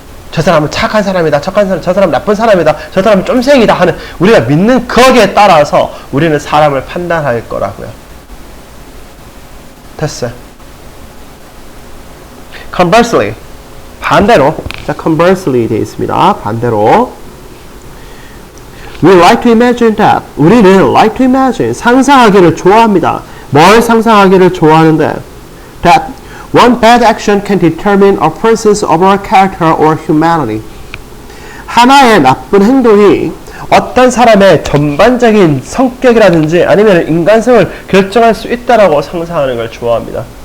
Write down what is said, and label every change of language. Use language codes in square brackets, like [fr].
[ko] 저 사람은 착한 사람이다. 저 사람은 나쁜 사람이다. 저 사람은 쫌생이다 하는 우리가 믿는 거기에 따라서 우리는 사람을 판단할 거라고요. 됐어요. Conversely 반대로 자, conversely 되어 있습니다. 반대로 [en] We like to imagine that [ko] 우리는 [en] like to imagine [ko] 상상하기를 좋아합니다. 뭘 상상하기를 좋아하는데 [en] that one bad action can determine a person's overall character or humanity [ko] 하나의 나쁜 행동이 어떤 사람의 전반적인 성격이라든지 아니면 인간성을 결정할 수 있다라고 상상하는 걸 좋아합니다.